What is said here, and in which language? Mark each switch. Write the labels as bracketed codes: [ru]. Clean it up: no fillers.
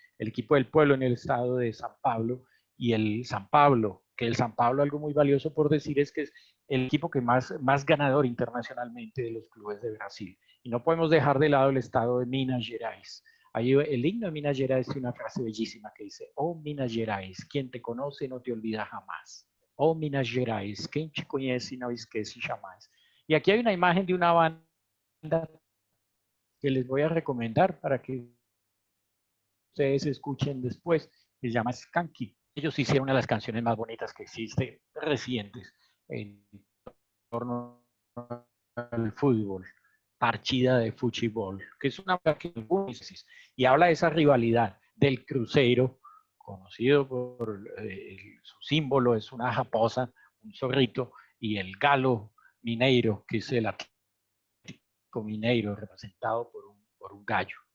[es] el equipo del pueblo en el estado de San Pablo, y el San Pablo, que el San Pablo, algo muy valioso por decir, es que es el equipo que más ganador internacionalmente de los clubes de Brasil. Y no podemos dejar de lado el estado de Minas Gerais. Ahí el himno de Minas Gerais tiene una frase bellísima que dice: oh Minas Gerais, quien te conoce no te olvida jamás. [pt] Oh Minas Gerais, [es] quien te [pt] conhece não esquece jamais. [es] Y aquí hay una imagen de una banda que les voy a recomendar para que ustedes escuchen después, que se llama Skanky. Ellos hicieron una de las canciones más bonitas que existen, recientes, en torno al fútbol, Partida de Futebol, que es una que y habla de esa rivalidad del Cruzeiro, conocido por su símbolo, es una raposa, un zorrito, y el Galo Mineiro, que es el Atlético Mineiro, representado por un gallo.